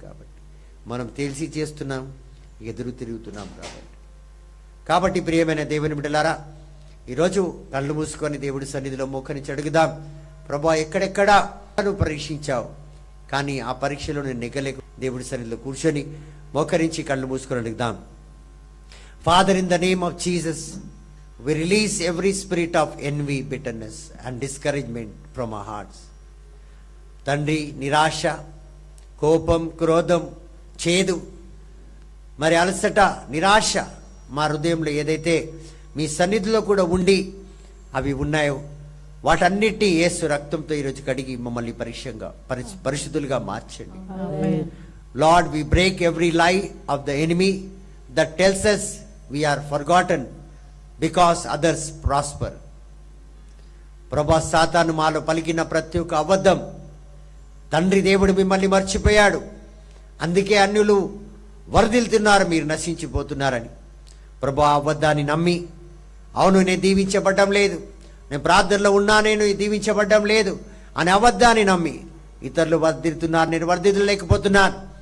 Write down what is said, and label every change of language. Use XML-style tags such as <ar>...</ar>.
<te>కాబట్టి మనం తెలిసి చేస్తున్నాం, ఎదురు తిరుగుతున్నాం. కాబట్టి ప్రియమైన దేవుని బిడ్డలారా, ఈరోజు కళ్ళు మూసుకొని దేవుడి సన్నిధిలో మోకరించి అడుగుదాం, ప్రభువా ఎక్కడెక్కడా నువ్వు పరీక్షించావు, కానీ ఆ పరీక్షలో నేను నెగ్గలేక దేవుడి సన్నిధిలో కూర్చొని మోకరించి కళ్ళు మూసుకొని అడుగుదాం.</te> <en>Father, in the name of Jesus, we release every spirit of envy, bitterness and discouragement from our hearts.</en> <te>తండ్రి, నిరాశ, కోపం, క్రోధం, చేదు, మరి అలసట, నిరాశ మా హృదయంలో ఏదైతే మీ సన్నిధిలో కూడా ఉండి అవి ఉన్నాయో వాటన్నిటి యేసు రక్తంతో ఈరోజు కడిగి మమ్మల్ని పరిశుద్ధులుగా మార్చండి.</te> <en>Lord, we break every lie of the enemy that tells us we are forgotten because others prosper.</en> <te>ప్రభా, సాతాను మాలో పలికిన ప్రతి ఒక్క అబద్ధం, తండ్రి దేవుడు మిమ్మల్ని మర్చిపోయాడు, అందుకే అన్యులు వరదిల్తున్నారు, మీరు నశించిపోతున్నారని. ప్రభా, అబద్ధాన్ని నమ్మి, అవును నేను దీవించబడ్డం లేదు, నేను ప్రార్థనలో ఉన్నా నేను దీవించబడ్డం లేదు అని అబద్ధాన్ని నమ్మి ఇతరులు వర్ధిల్తున్నారు, నేను వర్ధిల్లలేకపోతున్నాను.</te>